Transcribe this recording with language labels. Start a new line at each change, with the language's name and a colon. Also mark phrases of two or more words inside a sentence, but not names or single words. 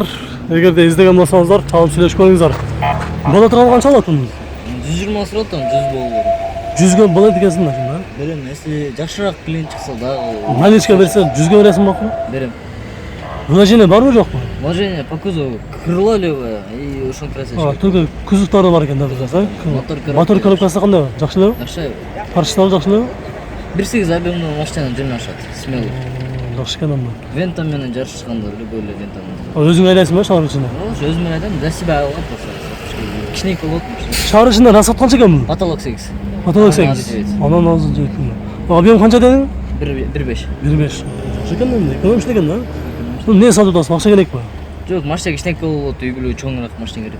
Kyrgyz: Эгерде издеген болсоңуздар, чалып сүйлөшүп көрүңүздар. Боло турган канча болот мунун? 120 сурат, 100 болду. 100га болот экенсиң да. Берем, если жакшыраак клиент чыкса дагы. Наличка берсе 100га бересиң бакмы? Берем. Вложение барбы жокпу?
Russian: Вложение по кузову крыло левое и
Kyrgyz: ушул красочка. Только кузовтары бар экен да бизде. Мотор коробкасы кандай? Жакшы элеби? Жакшы. Парчалары жакшы элеби? 1.8 объемдуу машина жөнү ашат, смелый. жакшы экен анда. Вента менен жарышканда любой вента. Өзүң айлайсың ба шаар ичинде? Өзүм менен айдам,
Russian: за себя
Kyrgyz: алып болсо. Кичинекей болот машина. Шаар ичинде расход канча экен бул? Потолок 8. Потолок 8. Анан азыр жеткен. Объем канча дедің? 1.5. 1.5. Жакшы экен энди, экономичный экен да. Не сатып атасың, акча керекпи? Жок, машина кичинекей болот, үй бүлө чоңураак машина керек.